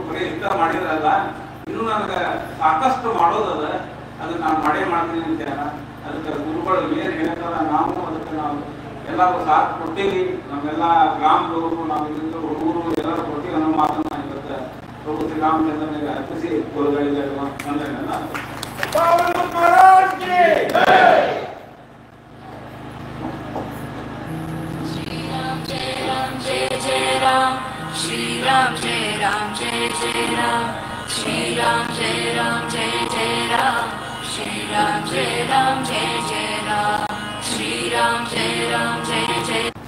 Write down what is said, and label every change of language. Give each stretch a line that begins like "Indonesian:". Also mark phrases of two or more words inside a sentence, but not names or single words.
Kannada: ಬರೀ ಇಷ್ಟ ಮಾಡಿದ್ರಲ್ಲ, ಇನ್ನೂ ನನಗೆ ಸಾಕಷ್ಟು ಮಾಡೋದದ, ಅದನ್ನ ನಾನು ಮಾಡೇ ಮಾಡ್ತೀನಿ ಅಂತ. ಅದಕ್ಕೆ ಗುರುಗಳು ಏನು ಹೇಳ್ತಾರ, ನಾವು ಅದಕ್ಕೆ ನಾವು ಎಲ್ಲರೂ ಸಾಥ್ ಕೊಡ್ತೀವಿ. ನಮ್ಮೆಲ್ಲ ಗ್ರಾಮದವರು, ನಾವು ಇಲ್ಲಿಂದ ಹುಡುಗರು ಎಲ್ಲರೂ ಕೊಡ್ತೀವಿ ಅನ್ನೋ ಮಾತನ್ನ ಇವತ್ತು ಪ್ರಭು ಶ್ರೀರಾಮಚಂದ್ರನಿಗೆ ಅರ್ಪಿಸಿ ಗುರುಗಳಿಗೆ ವಂದನೆಯನ್ನ
Hindi: श्री राम जय राम जय जय राम श्री राम जय राम जय जय राम श्री राम जय राम जय जय राम श्री राम जय राम जय जय